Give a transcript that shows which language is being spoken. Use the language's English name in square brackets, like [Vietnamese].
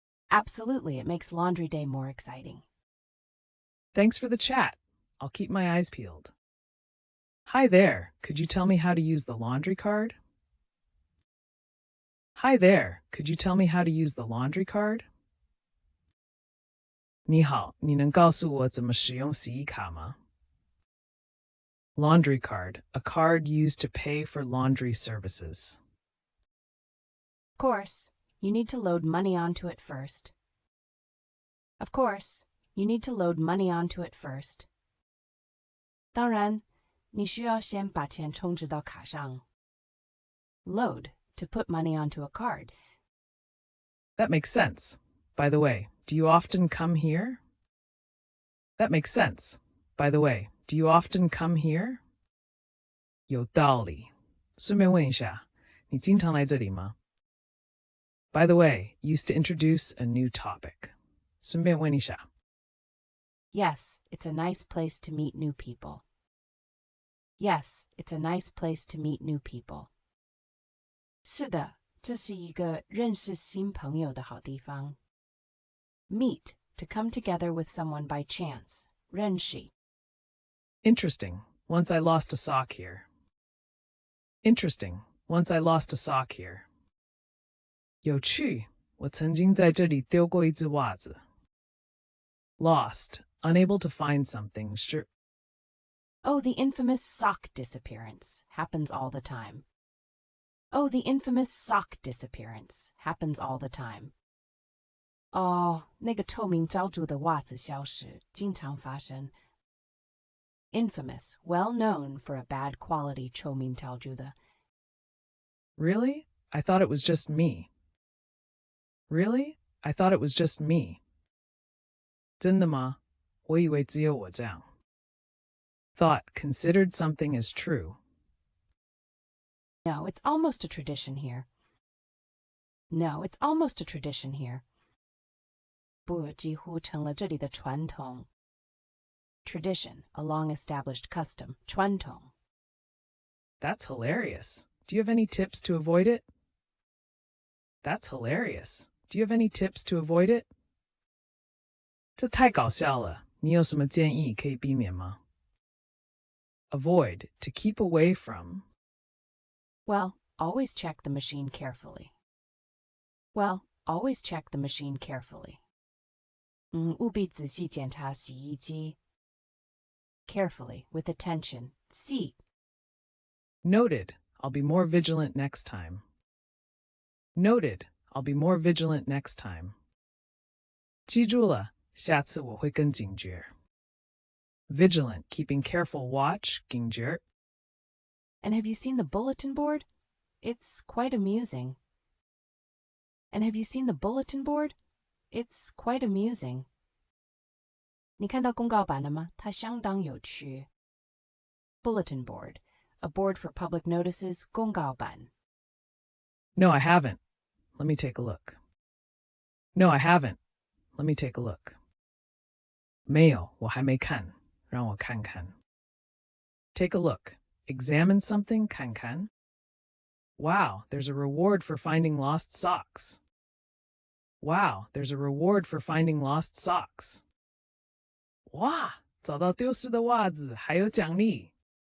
[English] Absolutely, it makes laundry day more exciting. Thanks for the chat. I'll keep my eyes peeled. Hi there. Could you tell me how to use the laundry card? Hi there. Could you tell me how to use the laundry card? [Chinese] 你好，你能告诉我怎么使用洗衣卡吗? [English] Laundry card, a card used to pay for laundry services. Of course, you need to load money onto it first. Of course, you need to load money onto it first. [Chinese] 当然，你需要先把钱充值到卡上。 [English] Load, to put money onto a card. That makes sense. By the way, do you often come here? That makes sense. By the way, do you often come here? [Chinese] 有道理。顺便问一下，你经常来这里吗? [English] By the way, used to introduce a new topic. [Chinese] 顺便问一下。 [English] Yes, it's a nice place to meet new people. Yes, it's a nice place to meet new people. [Chinese] 是的，这是一个认识新朋友的好地方。 [English] Meet, to come together with someone by chance. [Chinese] 认识。 [English] Interesting. Once I lost a sock here. Interesting. Once I lost a sock here. [Chinese] 有趣，我曾经在这里丢过一只袜子。 [English] Lost, unable to find something. Sure. Oh, the infamous sock disappearance. Happens all the time. Oh, the infamous sock disappearance. Happens all the time. [Chinese] 哦，那个臭名昭著的袜子消失，经常发生。 [English] Infamous, well known for a bad quality [Chinese] 臭名昭著的。 [English] Really? I thought it was just me. Really? I thought it was just me. [Chinese] 真的吗？我以为只有我这样。 [English] Thought considered something as true. No, it's almost a tradition here. No, it's almost a tradition here. [Chinese] 不，几乎成了这里的传统。 [English] Tradition, a long-established custom. [Chinese] 传统。 [English] That's hilarious. Do you have any tips to avoid it? That's hilarious. Do you have any tips to avoid it? [Chinese] 这太搞笑了，你有什么建议可以避免吗？ [English] Avoid, to keep away from. Well, always check the machine carefully. Well, always check the machine carefully. [Chinese] 务必仔细检查洗衣机。 [English] Carefully, with attention. See. Noted. I'll be more vigilant next time. Noted. I'll be more vigilant next time. [Chinese] 记住了，下次我会更警觉。 [English] Vigilant, keeping careful watch, [Chinese] 警觉。 [English] And have you seen the bulletin board? It's quite amusing. And have you seen the bulletin board? It's quite amusing. [Chinese] 你看到公告板了吗？它相当有趣。 [English] Bulletin board, a board for public notices, [Chinese] 公告板。 [English] No, I haven't. Let me take a look. No, I haven't. Let me take a look. [Chinese] 没有，我还没看，让我看看。 [English] Take a look. Examine something, [Chinese] 看看。 [English] Wow, there's a reward for finding lost socks. Wow, there's a reward for finding lost socks. [Chinese] 哇，找到丢失的袜子，还有奖励。